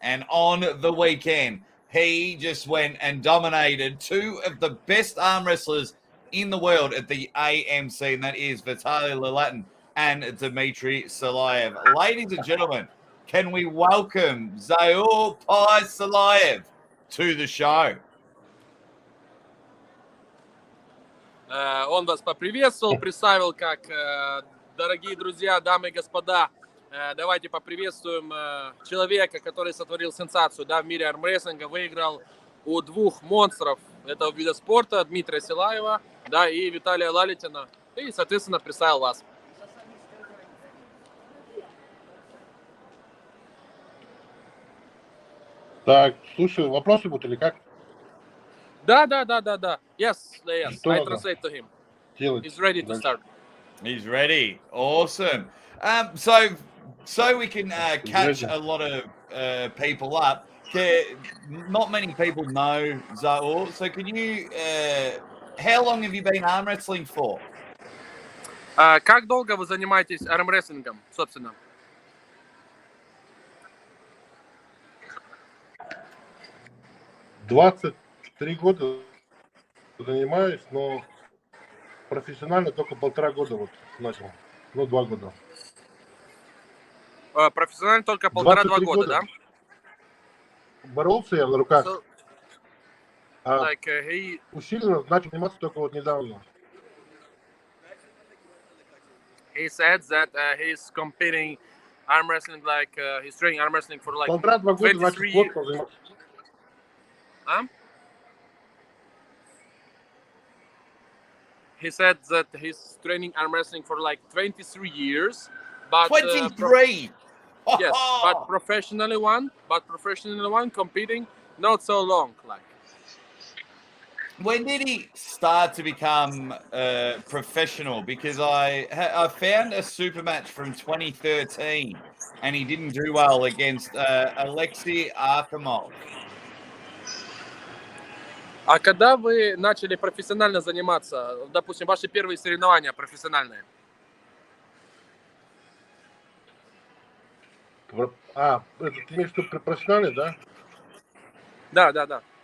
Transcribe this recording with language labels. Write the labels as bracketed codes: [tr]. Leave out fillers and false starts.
[en] And on the weekend, he just went and dominated two of the best arm wrestlers in the world at the AMC, and that is Vitaly Laletin and Dmitry Silaev. Ladies and gentlemen, can we welcome Zaur Paizulaev to the show? [ru] Он вас поприветствовал, представил как дорогие друзья, дамы и господа. Давайте поприветствуем человека, который сотворил сенсацию, да, в мире армрестлинга, выиграл у двух монстров этого вида спорта, Дмитрия Силаева, да, и Виталия Лалитина, и, соответственно, представил вас. Так, слушай, вопросы будут или как? [en] Да. Yes. I translate to him. He's ready to start. He's ready. Awesome. So we can catch a lot of people up. Not many people know Zaur. So can you? How long have you been arm wrestling for? [ru] Как долго вы занимаетесь армрестлингом, собственно? «23 года занимаюсь, но профессионально только 1,5 года вот начал. Ну, 2 года. Профессионально только 1,5-2 года, да? Боролся я на руках. [en] So, [ru] усиленно начал заниматься только вот недавно. [en] He said that he's competing arm wrestling he's training arm wrestling for like [ru] 1,5-2 года [en] 23 years. He said that he's training arm wrestling for like 23 years. But 23. Yes, but professionally one competing not so long. Like, when did he start to become professional? Because I found a super match from 2013, and he didn't do well against Alexei Arkamov. [ru] А когда вы начали профессионально заниматься, допустим, ваши первые соревнования профессиональные? Это ты имеешь в виду профессиональный, да? Да.